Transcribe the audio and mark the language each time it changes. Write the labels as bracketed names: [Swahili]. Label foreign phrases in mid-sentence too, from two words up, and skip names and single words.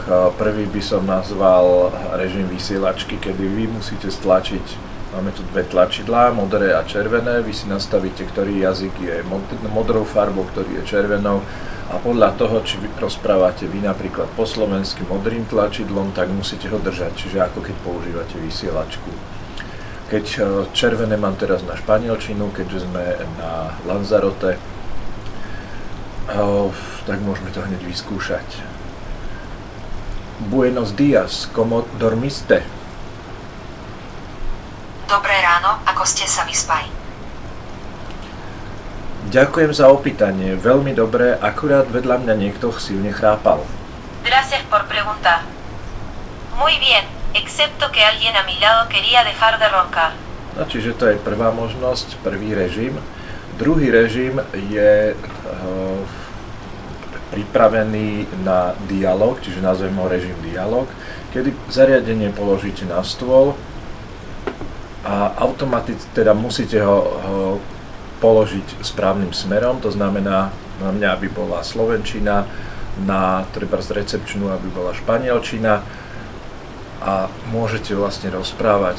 [Slovak] Prvý by som nazval režim vysielačky, kedy vy musíte stlačiť, máme tu dve tlačidlá, modré a červené, vy si nastavíte, ktorý jazyk je modrou farbou, ktorý je červenou a podľa toho, či vy rozprávate vy napríklad po slovensky modrým tlačidlom, tak musíte ho držať, čiže ako keď používate vysielačku. Keď červené mám teraz na španielčinu, keďže sme na Lanzarote, tak môžeme to hneď vyskúšať. [Spanish] Buenos días, ¿cómo dormiste? [Slovak] Dobré ráno, ako ste sa vyspali? Ďakujem za opýtanie, veľmi dobré, akurát vedľa mňa niekto silne chrápal. [Spanish] Gracias por preguntar. Muy bien, excepto que alguien a mi lado quería dejar de roncar. [Slovak] No, čiže to je prvá možnosť, prvý režim. Druhý režim je pripravený na dialog, čiže nazveme ho režim dialog, kedy zariadenie položíte na stôl a automaticky teda musíte ho položiť správnym smerom, to znamená na mňa, aby bola slovenčina, na trebárs recepčnú, aby bola španielčina a môžete vlastne rozprávať.